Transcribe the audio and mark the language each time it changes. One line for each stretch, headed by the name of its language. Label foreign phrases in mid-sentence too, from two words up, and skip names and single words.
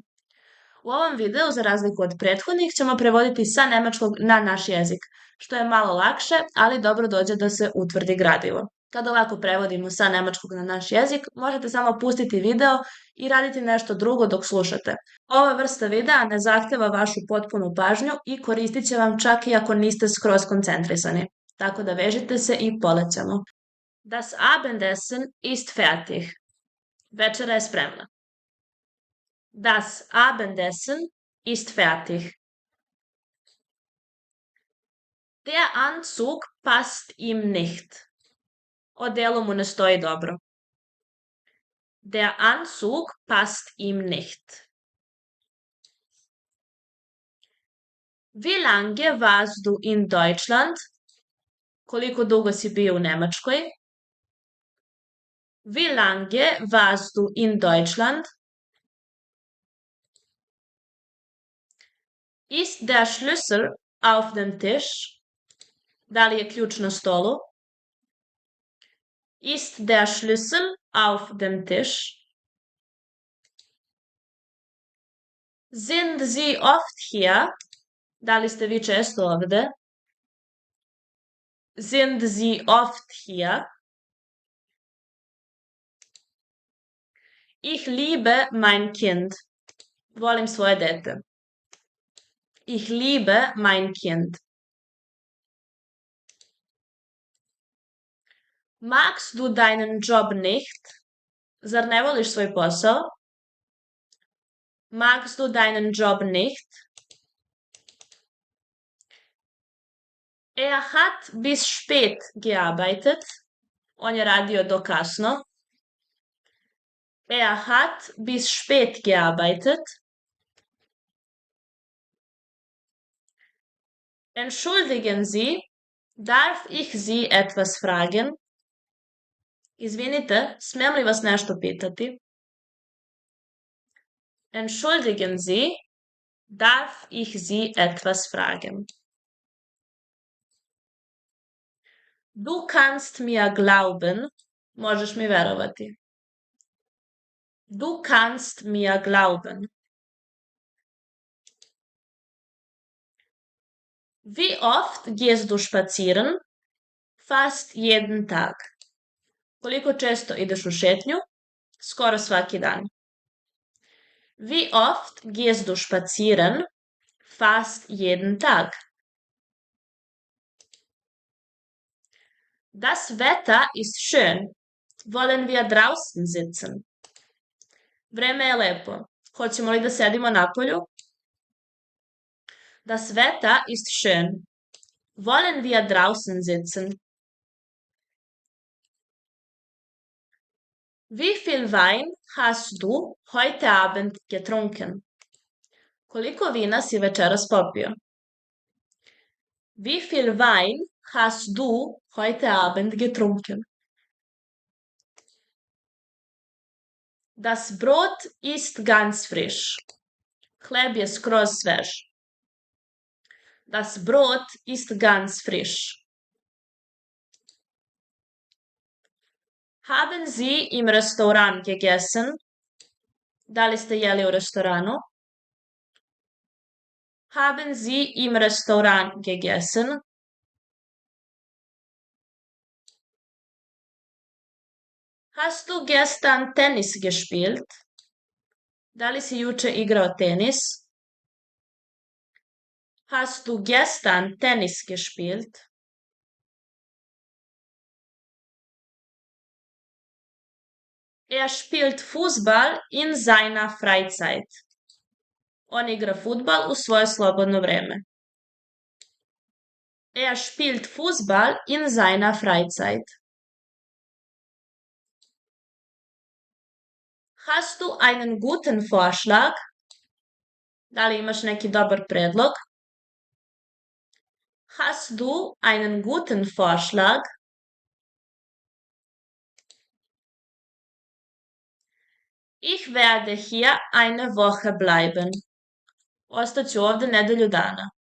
Serbian: U ovom videu, za razliku od prethodnih, ćemo prevoditi sa nemačkog na naš jezik, što je malo lakše, ali dobro dođe da se utvrdi gradivo. Kad ovako prevodimo sa nemačkog na naš jezik, možete samo pustiti video i raditi nešto drugo dok slušate. Ova vrsta videa ne zahteva vašu potpunu pažnju i koristit će vam čak i ako niste skroz koncentrisani. Tako da vežite se i polećemo.
German: Das Abendessen ist fertig.
Serbian: Večera je spremna.
German: Das Abendessen ist fertig. Der Anzug passt ihm nicht.
Serbian: Odelo mu ne stoji dobro.
German: Der Anzug passt ihm nicht. Wie lange warst du in Deutschland?
Serbian: Koliko dugo si bio u Nemačkoj?
German: Wie lange warst du in Deutschland? Ist der Schlüssel auf dem Tisch?
Serbian: Da li je ključ na stolu?
German: Ist der Schlüssel auf dem Tisch? Sind Sie oft hier?
Serbian: Da li ste vi često ovde?
German: Sind Sie oft hier? Ich liebe mein Kind.
Serbian: Volim svoje dete.
German: Ich liebe mein Kind. Magst du deinen Job nicht?
Serbian: Zar ne voliš svoj posao?
German: Magst du deinen Job nicht? Er hat bis spät gearbeitet.
Serbian: On je radio do kasno.
German: Er hat bis spät gearbeitet. Entschuldigen Sie, darf ich Sie etwas fragen?
Serbian: Izvinite, smem li vas nešto pitati?
German: Entschuldigen Sie, darf ich Sie etwas fragen? Du kannst mir glauben,
Serbian: možeš mi verovati.
German: Du kannst mir glauben. Wie oft gehst du spazieren? Fast jeden Tag.
Serbian: Koliko često ideš u šetnju? Skoro svaki dan.
German: Wie oft gehst du spazieren? Fast jeden Tag. Das Wetter ist schön. Wollen wir draußen sitzen?
Serbian: Vreme je lepo. Hoćemo li da sedimo napolju?
German: Das Wetter ist schön. Wollen wir draußen sitzen? Wie viel Wein hast du heute Abend getrunken?
Serbian: Koliko vina si večeras popio?
German: Wie viel Wein hast du heute Abend getrunken? Das Brot ist ganz frisch.
Serbian: Hleb je skroz svež.
German: Das Brot ist ganz frisch. Haben Sie im Restaurant gegessen?
Serbian: Da li ste jeli u restoranu?
German: Haben Sie im Restaurant gegessen? Hast du gestern Tennis gespielt?
Serbian: Da li si juče igrao tenis?
German: Hast du gestern Tennis gespielt? Er spielt Fußball in seiner Freizeit.
Serbian: On igra fudbal u svoje slobodno vreme.
German: Er spielt Fußball in seiner Freizeit. Hast du einen guten Vorschlag?
Serbian: Da li imaš neki dobar predlog?
German: Hast du einen guten Vorschlag? Ich werde hier eine Woche bleiben.
Serbian: Ostaću ovde nedelju dana.